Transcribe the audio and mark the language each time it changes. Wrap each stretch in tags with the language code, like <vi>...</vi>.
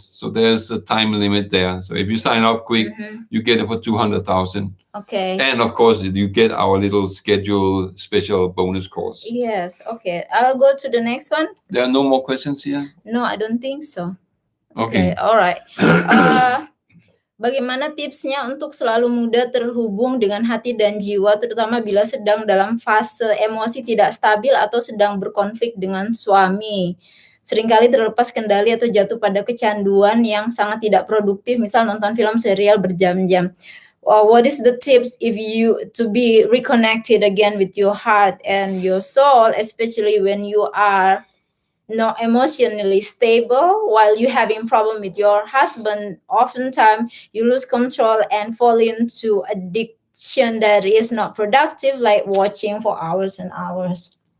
<en>So there's a time limit there. So if you sign up quick, you get it for 200,000. Okay. And of course, you get our little schedule special bonus course. Yes. Okay. I'll go to the next one. There are no more questions here? No, I don't think so. Okay. Alright.</en> <id>Bagaimana tipsnya untuk selalu mudah terhubung dengan hati dan jiwa, terutama bila sedang dalam fase emosi tidak stabil atau sedang berkonflik dengan suami? Seringkali terlepas kendali atau jatuh pada kecanduan yang sangat tidak produktif, misal nonton film serial berjam-jam.</id> <en>What is the tips if you to be reconnected again with your heart and your soul, especially when you are not emotionally stable while you having problem with your husband? Oftentimes you lose control and fall into addiction that is not productive, like watching for hours and hours.</en>